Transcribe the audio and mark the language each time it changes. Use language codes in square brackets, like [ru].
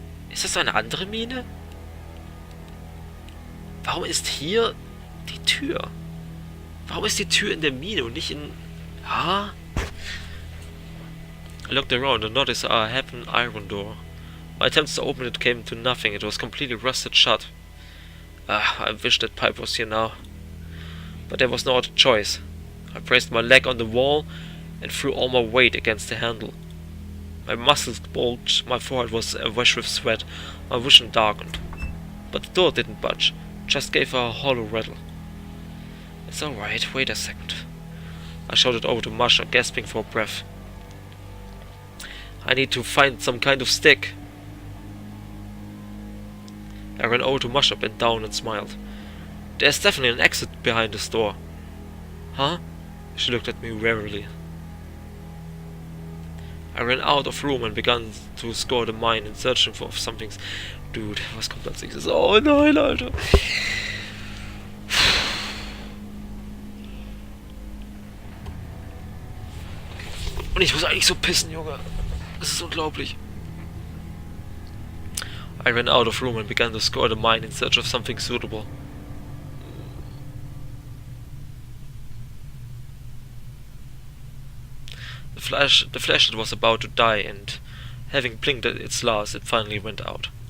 [de] Ist das eine andere Mine? Warum ist hier die Tür? Warum ist die Tür in der Mine und nicht in... Ah? [en] I looked around and noticed a half-an iron door. My attempts to open it came to nothing. It was completely rusted shut. I wish that pipe was here now. But there was no other choice. I braced my leg on the wall and threw all my weight against the handle. My muscles bulged, my forehead was awash with sweat, my vision darkened. But the door didn't budge, just gave a hollow rattle. It's alright, wait a second. I shouted over to Masha, gasping for breath. I need to find some kind of stick. I ran over to Masha, bent down and smiled. There's definitely an exit behind this door. Huh? She looked at me warily. I ran out of room and began to scour the mine in searching for something. [de] Dude, was kommt als nächstes? Oh nein, Alter. Und ich muss eigentlich so pissen, Junge. Das ist unglaublich. [en] I ran out of room and began to scour the mine in search of something suitable. The flashlight was about to die, and having blinked at its last, it finally went out.